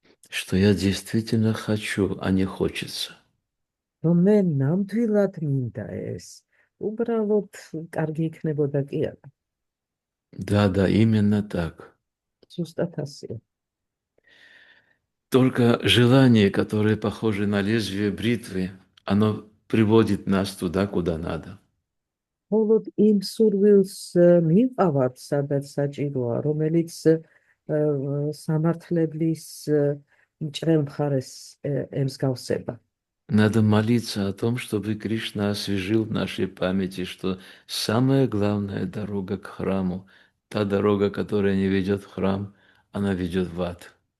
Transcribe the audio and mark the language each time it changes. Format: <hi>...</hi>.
<ru>Что я действительно хочу, а не хочется.</ru> <ka>რომ მე ნამდვილად მინდა ეს, უბრალოდ კარგი იქნებოდა კი არა.</ka> <ru>Да, именно так.</ru> <ka>ზუსტად ასეა.</ka> <ru>Только желание, которое похоже на лезвие бритвы, оно приводит нас туда, куда надо.</ru> <ka>მხოლოდ იმ სურვილს მივყავართ, სადაც საჭიროა, რომელიც სამართლებლის მჭრელ მხარეს ემსგავსება.</ka> <ru>Надо молиться о том, чтобы Кришна освежил в нашей памяти, что самая главная дорога к храму, та дорога, которая не ведет в храм, она ведет в ад.</ru>